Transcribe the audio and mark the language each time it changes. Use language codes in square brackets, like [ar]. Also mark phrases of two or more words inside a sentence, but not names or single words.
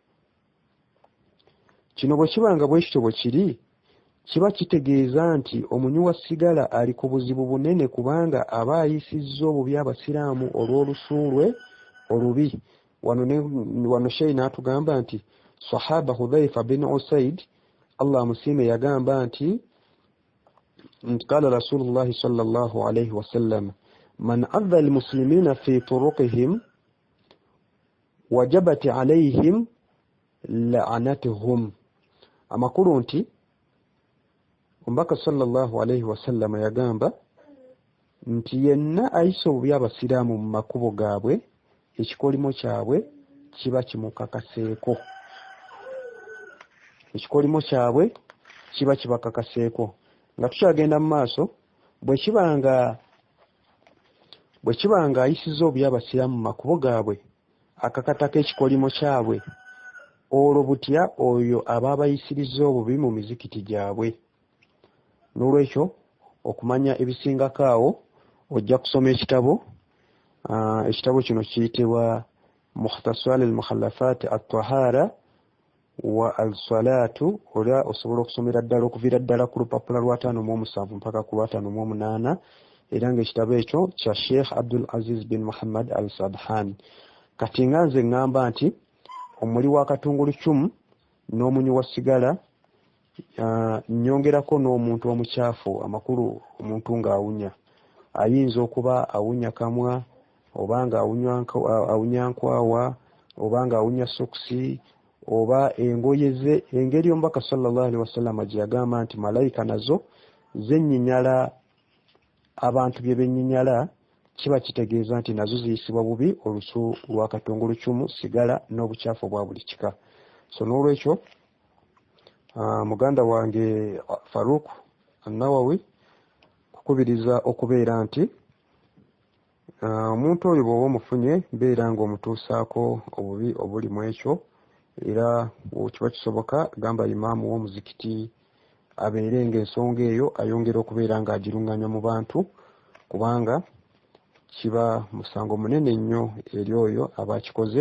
[lg] Kino bwe kibanga bwe kityo bwe kiri, kiba kitegeeza nti omunywi wa sigala ali ku buzibu bunene kubanga aba ayisizza obubi abasiraamu olw'olusu lwe olubi. Wano Sheikh n'atugamba nti Sahaba Hudhaifa bin Usaid Allah musime yagamba nti [ar] قال رسول الله صلى الله عليه وسلم من آذى المسلمين في طرقهم وجبت عليهم لعنتهم. [lg] Amakulu nti omubaka [ar] صلى الله عليه وسلم [lg] yagamba nti yenna ayisa obubi abasiraamu mu makubo gaabwe ekikolimo kyabwe kiba kimukakaseeko. Ekikolimo kyabwe kiba kibakakaseeko. Nga tukyagenda mu maaso bwe kiba nga ayisiza obubi abasiraamu mu makubo gaabwe akakatako ekikolimo kyabwe, olwo butya oyo aba abayisiriza obubi mu mizikiti gyabwe. N'olwekyo okumanya ebisingako awo ojja kusoma ekitabo. Ekitabo kino kiyitibwa mukhtasar al-mukhallafat at-tahara wa al-salatu. Ola osobola okusomera ddala okuviira ddala ku lupapula lwa 57 mpaka ku lwa 58, era ng'ekitabo ekyo kya Sheikh Abdul Aziz bin Muhammad al-Sabhani. Kati nga nze ngamba nti omuli wa katungulu cumu n'omunyu wa sigala, nyongerako n'omuntu omukyafu, amakulu omuntu ng'awunya. Ayinza okuba awunya kamwa, obanga awunya nkwawa, obanga awunya sokusi, oba engoye ze. Engeri omubaka [ar] صلى الله عليه وسلم [lg] gye yagamba nti malayika nazo zenyinyala abantu bye benyinyala, kiba kitegeeza nti nazo ziyisibwa bubi olusu lwa katungulu cumu, sigala n'obukyafu bwa buli kika. So n'olwekyo muganda wange Faruk Nawawi kukubiriza okubeera nti omuntu oyo bw'oba omufunye mbeera ng'omutuusaako obubi obuli mu ekyo, era kiba kisoboka gamba imaamu w'omuzikiti abeere ng'ensonga eyo ayongera okubeera ng'agirunganya mu bantu, kubanga kiba musango munene nnyo eri oyo aba akikoze.